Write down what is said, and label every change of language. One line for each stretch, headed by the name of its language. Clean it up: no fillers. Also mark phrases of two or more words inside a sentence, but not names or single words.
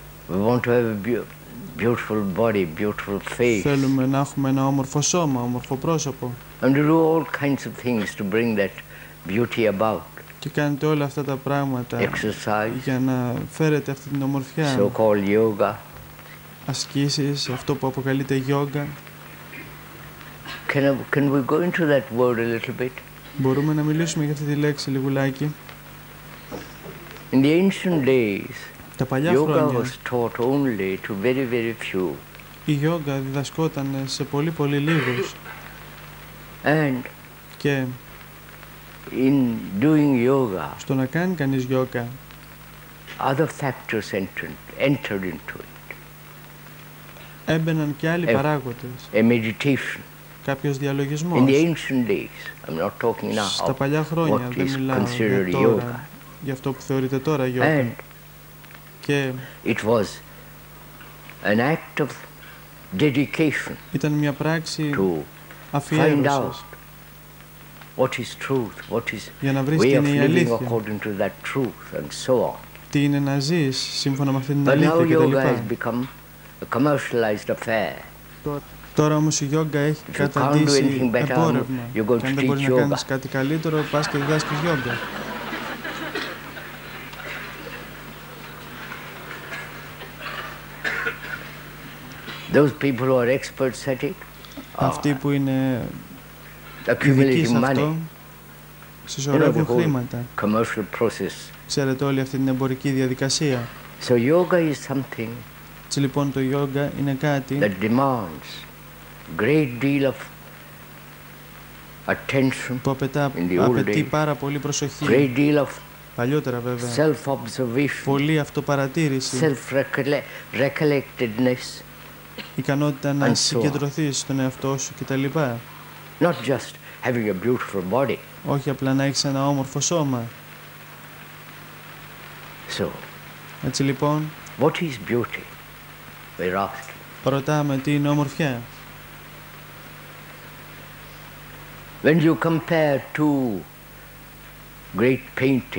English: We want to have a beautiful body, beautiful face.
Greek: Θέλουμε να έχουμε ένα όμορφο σώμα, όμορφο πρόσωπο.
English: And to do all kinds of things to bring that beauty about.
Greek: Και κάνετε όλα αυτά τα πράγματα για να φέρετε αυτή την ομορφιά.
English: So-called yoga.
Greek: Ασκήσεις, αυτό που αποκαλείται yoga.
English: Can we go into that word a little bit?
Greek: Μπορούμε να μιλήσουμε για αυτή τη λέξη λιγουλάκι.
English: In the ancient days,
Greek: τα παλιά
English: yoga
Greek: χρόνια,
English: was taught only to very, very few.
Greek: Η yoga διδασκόταν σε πολύ πολύ λίγους.
English: And
Greek: και
English: in doing yoga,
Greek: στο να κάνει κανείς yoga,
English: other factors entered into it.
Greek: Έμπαιναν και άλλοι παράγοντες.
English: A meditation.
Greek: Κάποιος διαλογισμός.
English: In the ancient days, I'm not talking now.
Greek: Στα παλιά χρόνια, δεν μιλάω για τώρα, για αυτό που θεωρείται τώρα yoga.
English: And
Greek: και
English: it was an act of dedication.
Greek: Ήταν μια πράξη αφιέρωσης.
English: What is truth? What is
Greek: για να βρεις
English: way
Greek: τι
English: of
Greek: είναι η
English: living
Greek: αλήθεια.
English: according to that truth and so on.
Greek: Τι είναι να ζεις σύμφωνα με αυτήν την
English: But
Greek: αλήθεια
English: now yoga
Greek: κτλ.
English: has become a commercialized affair.
Greek: Τώρα όμως η yoga έχει καταντήσει εμπόρευμα. Και αν δεν μπορείς να κάνεις κάτι καλύτερο, πας και διδάσκεις yoga.
English: Those people who are experts at it,
Greek: αυτοί που είναι ειδικοί σε αυτό, συσσωρεύουν χρήματα. Ξέρετε όλη αυτή την εμπορική διαδικασία.
English: So yoga is something
Greek: έτσι λοιπόν το yoga είναι κάτι
English: that demands great deal of attention
Greek: που απαιτεί πάρα πολύ προσοχή.
English: Great deal of
Greek: παλιότερα βέβαια.
English: Self-observation.
Greek: Πολύ αυτοπαρατήρηση.
English: Self-recollectedness.
Greek: Ικανότητα να συγκεντρωθείς στον εαυτό σου κτλ.
English: Not just having a beautiful body.
Greek: Όχι απλά να έχεις ένα όμορφο σώμα.
English: So,
Greek: έτσι λοιπόν,
English: what is beauty? We're asking.
Greek: Ρωτάμε τι είναι ομορφιά.
English: When you compare two great paintings,